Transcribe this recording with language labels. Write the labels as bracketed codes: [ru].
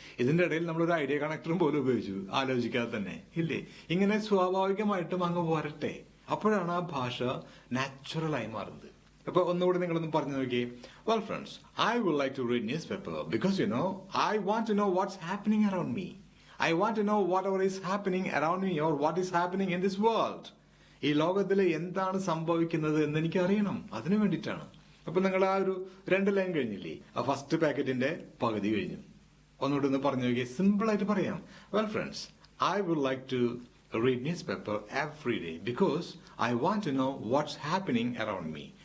[ml] ഇതിന്റെ ഇടയിൽ നമ്മളൊരു ഐഡിയ കണക്ടറും പോലും ഉപയോഗിച്ചു, ആലോചിക്കാതെ തന്നെ, ഇല്ലേ? ഇങ്ങനെ സ്വാഭാവികമായിട്ടും അങ്ങ് വരട്ടെ. അപ്പോഴാണ് ആ ഭാഷ നാച്ചുറൽ ആയി മാറുന്നത്. അപ്പൊ ഒന്നുകൂടി നിങ്ങളൊന്ന് പറഞ്ഞു നോക്കിയേ. [en] Well friends, I would like to read newspaper because you know I want to know what's happening around me. I want to know whatever is happening around me or what is happening in this world. [ml] ഈ ലോകത്തിൽ എന്താണ് സംഭവിക്കുന്നത് എന്ന് എനിക്ക് അറിയണം. അതിനു വേണ്ടിയിട്ടാണ്. അപ്പൊ നിങ്ങൾ ആ ഒരു 2 ലൈൻ കഴിഞ്ഞില്ലേ? ആ ഫസ്റ്റ് പാക്കറ്റിന്റെ പകുതി കഴിഞ്ഞു. ഒന്നുകൂടി ഒന്ന് പറഞ്ഞു നോക്കിയേ. സിമ്പിൾ ആയിട്ട് പറയാം. [en] Well friends, I would like to read newspaper every day because I want to know what's happening around me.